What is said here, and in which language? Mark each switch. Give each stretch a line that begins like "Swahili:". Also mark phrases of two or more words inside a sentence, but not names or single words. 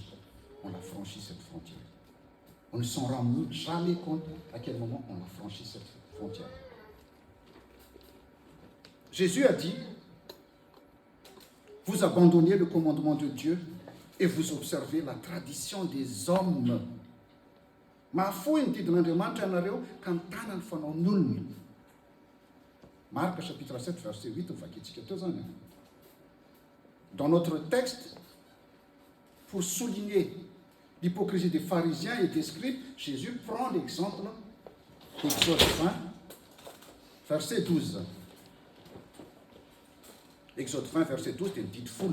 French: On la franchit, cette frontière. On ne s'en rend jamais compte à quel moment on a franchi cette frontière. Jésus a dit, vous abandonnez le commandement de Dieu et vous observez la tradition des hommes.
Malagasy: Mahafoy ny didin'Andriamanitra ianareo ka mitana ny fanaon'olona.
French: Marc chapitre 7 verset 8
Malagasy: vakintsika teo zany.
French: Dans notre texte, pour souligner l'hypocrisie des pharisiens et des scribes, Jésus prend l'exemple d'Exode 20 verset 12. Exode 20 verset 12, c'est une petite foule.